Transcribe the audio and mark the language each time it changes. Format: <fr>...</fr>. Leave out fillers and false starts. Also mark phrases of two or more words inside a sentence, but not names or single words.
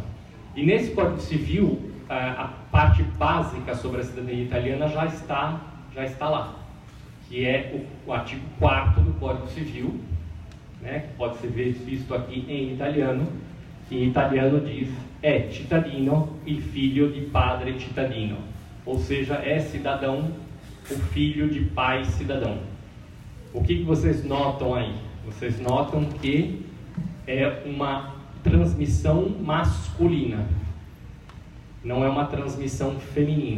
<pt>E nesse Código Civil, a parte básica sobre a cidadania italiana já está lá, que é o artigo 4º do Código Civil, né, que pode ser visto aqui em italiano, que em italiano diz</pt> <it>é cittadino il figlio di padre cittadino,</it> <pt>ou seja, é cidadão o filho de pai cidadão. O que vocês notam aí? Vocês notam que é uma transmissão masculina, não é uma transmissão feminina.</pt>